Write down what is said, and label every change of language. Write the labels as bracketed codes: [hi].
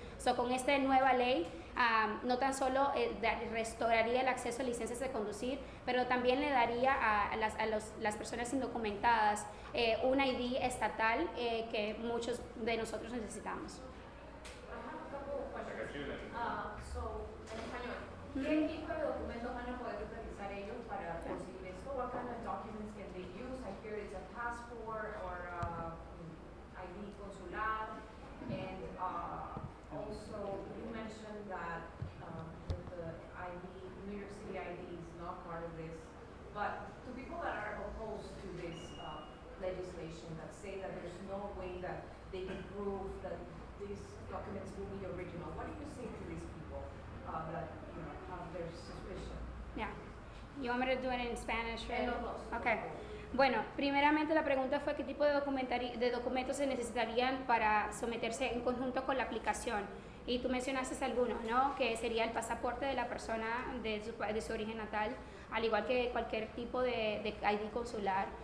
[es] So, con esta nueva ley, no tan solo restauraría el acceso a licencias de conducir, pero también le daría a las personas indocumentadas un ID estatal que muchos de nosotros necesitamos. En español, ¿qué tipo de documentos van a poder utilizar ellos para conseguir esto? [en] What kind of documents can they use? I hear it's a passport or ID consular, and also you mentioned that the ID, New York City ID is not part of this, but to people that are opposed to this legislation, that say that there's no way that they can prove that these documents will be original, what do you say to these people that have their suspicion? Yeah. You want me to do it in Spanish, right? [es] En los dos. [en] Okay. [es] Bueno, primeramente la pregunta fue qué tipo de documentos se necesitarían para someterse en conjunto con la aplicación. Y tú mencionaste algunos, ¿no? Que sería el pasaporte de la persona de su origen natal, al igual que cualquier tipo de ID consular.